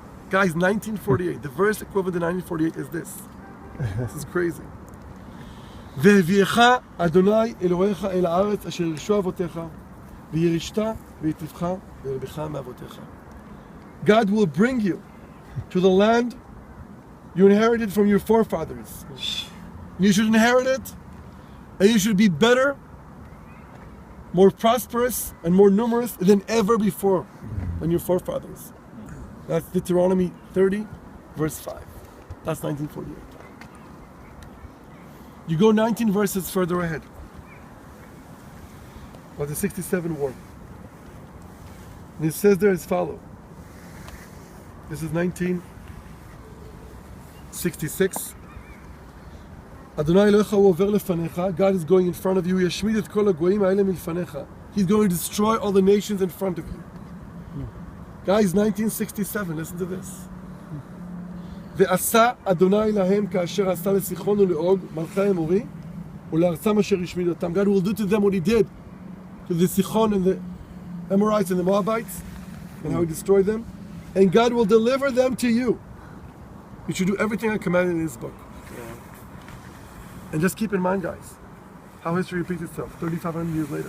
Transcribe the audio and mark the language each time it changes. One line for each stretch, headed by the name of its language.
English: Guys, 1948, the verse equivalent to 1948 is this. This is crazy.
Hebrew: והביאך אדוני אלוהיך אל הארץ אשר ירשו אבותיך וירשת ויטיבך וירבך מאבותיך.
English: God will bring you to the land you inherited from your forefathers. You should inherit it, and you should be better, more prosperous, and more numerous than ever before than your forefathers. That's Deuteronomy 30, verse 5. That's 1948. You go 19 verses further ahead. Of the 67 war. And it says there as follows. This is 1966.
Hebrew: Adonai Elohecha hu over lefanecha.
English: God is going in front of you.
Hebrew: Yashmid et kol hagoyim ha'ele milfanecha.
English: He's going to destroy all the nations in front of you. Guys, 1967. Listen to this.
Hebrew: ועשה אדוני להם כאשר עשה לסיחון ולעוג מלכי האמורי ולארצם אשר השמיד אותם.
English: God will do to them what he did to the Sichon and the Amorites and the Moabites and how he destroyed them. And God will deliver them to you. You should do everything I commanded in this book. And just keep in mind, guys, how history repeats itself 3,500 years later.